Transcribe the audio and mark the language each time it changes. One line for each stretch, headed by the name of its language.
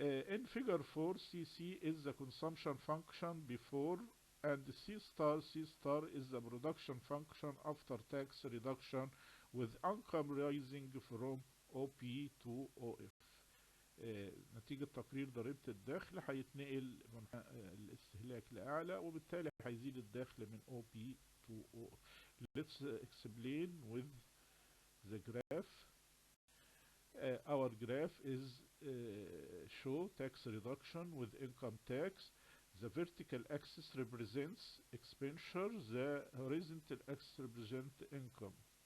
English: In figure 4, CC is the consumption function before, and C star is the production function after tax reduction, with income rising from OP to OF.
Arabic: نتيجة تقرير ضريبة الدخل هيتنقل من الاستهلاك لأعلى، وبالتالي هيزيد الدخل من OP to OF.
English: Let's explain with the graph. Our graph is show tax reduction with income tax. The vertical axis represents expenditure, the horizontal axis represents income.